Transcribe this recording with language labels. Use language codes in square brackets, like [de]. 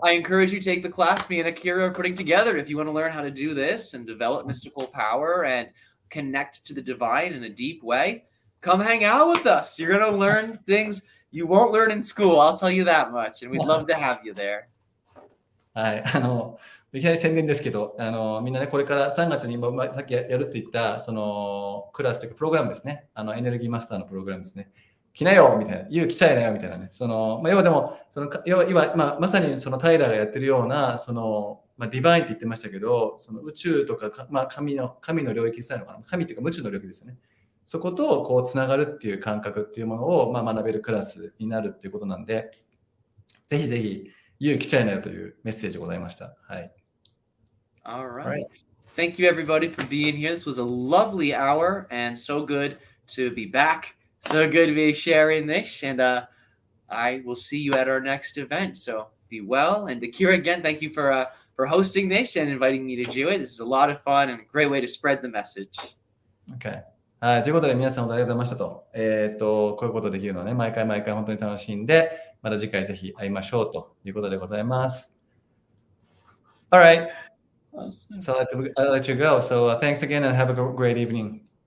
[en] I encourage you to take the class me and Akira are putting together if you want to learn how to do this and develop mystical power and connect to the divine in a deep way. Come hang out with us. You're going to learn things you won't learn in school. I'll tell you that much. And we'd love to have you there. [ja] はい。いきなり宣伝ですけど、みんなね、これから3月にさっきやるって言った、クラスというか、プログラムですね。エネルギーマスターのプログラムですね。来なよみたいな、来ちゃいなよみたいなね。要はでも、今、まさにタイラーがやってるような、ディバインって言ってましたけど、宇宙とか、神の領域したいのかな。神っていうか、無知の領域ですよね。そことこうつながるっていう感覚っていうものを、学べるクラスになるっていうことなんで、ぜひぜひ、来ちゃいなよというメッセージございました。はい。 [en] All right. Thank you, everybody, for being here. This was a lovely hour and so good to be back. So good to be sharing this, and I will see you at our next event. So be well. And Akira, again, thank you for hosting this and inviting me to do it. This is a lot of fun and a great way to spread the message. Okay. [ja] はい、ということで皆さんありがとうございましたと。こういうことできるのはね、毎回本当に楽しんで、また次回ぜひ会いましょうということでございます。 [en] Alright. So I'll let you go. So thanks again and have a great evening.